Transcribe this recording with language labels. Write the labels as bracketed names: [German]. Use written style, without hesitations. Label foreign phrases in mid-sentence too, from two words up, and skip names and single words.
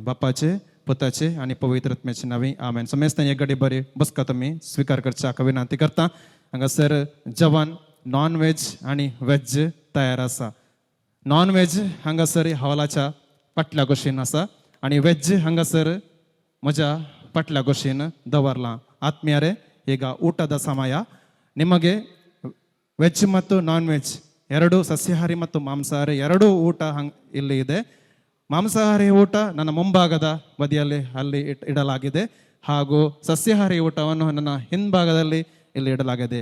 [Konkani] बापाचे पुताचे आनी पवित्र आत्म्याचे नांवे आमेन. समेस्तां एक घडी बरी बसका तुमी स्विकार करच्याक विनंती करता. हांगासर जेवण [English] non veg [Konkani] आनी वेज तयार आसा. [English] non veg [Konkani] हांगासर हॉलाच्या फाटल्या कुशीन आसा आनी वेज हांगासर म्हज्या फाटल्या कुशीन दवरलां. [Kannada] ಆತ್ಮೀಯರೇ ಈಗ ಊಟದ ಸಮಯ. ನಿಮಗೆ ವೆಜ್ ಮತ್ತು [English] non veg [Kannada] ಎರಡು, ಸಸ್ಯಾಹಾರಿ ಮತ್ತು ಮಾಂಸಾಹಾರಿ ಎರಡೂ ಊಟ ಇಲ್ಲಿ ಇದೆ. ಮಾಂಸಾಹಾರಿ ಊಟ ನನ್ನ ಮುಂಭಾಗದ ಬದಿಯಲ್ಲಿ ಅಲ್ಲಿ ಇಡಲಾಗಿದೆ ಹಾಗೂ ಸಸ್ಯಾಹಾರಿ ಊಟವನ್ನು ನನ್ನ ಹಿಂಭಾಗದಲ್ಲಿ ಇಲ್ಲಿ ಇಡಲಾಗಿದೆ.